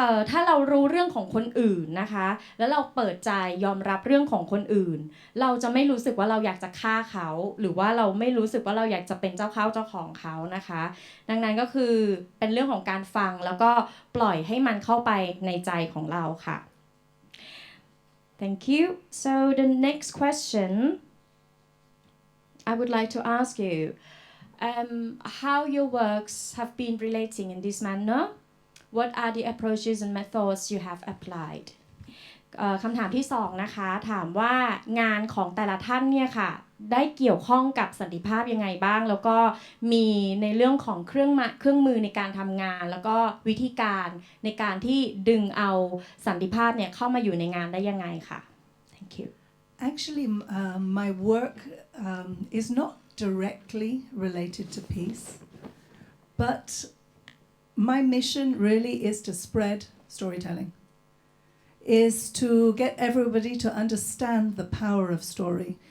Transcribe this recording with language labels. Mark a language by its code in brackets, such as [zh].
[th] ถ้าเรารู้เรื่องของคนอื่นนะคะแล้วเราเปิดใจยอมรับเรื่องของคนอื่นเราจะไม่รู้สึกว่าเราอยากจะฆ่าเขาหรือว่าเราไม่รู้สึกว่าเราอยากจะเป็นเจ้าเข้าเจ้าของเขานะคะดังนั้นก็คือเป็นเรื่องของการฟังแล้วก็ปล่อยให้มันเข้าไปในใจของเราค่ะ [en] Thank you. So the next question I would like to ask you how your works have been relating in this manner. What are the approaches and methods you have applied? [th] คำถามที่2นะคะถามว่างานของแต่ละท่านเนี่ยค่ะได้เกี่ยวข้องกับสันติภาพยังไงบ้างแล้วก็มีในเรื่องของเครื่องมือในการทำงานแล้วก็วิธีการในการที่ดึงเอาสันติภาพเนี่ยเข้ามาอยู่ในงานได้ยังไงค่ะ [en] Thank you. Actually, my work is not directly related to peace, but my mission really is to spread storytelling, is to get everybody to understand the power of story.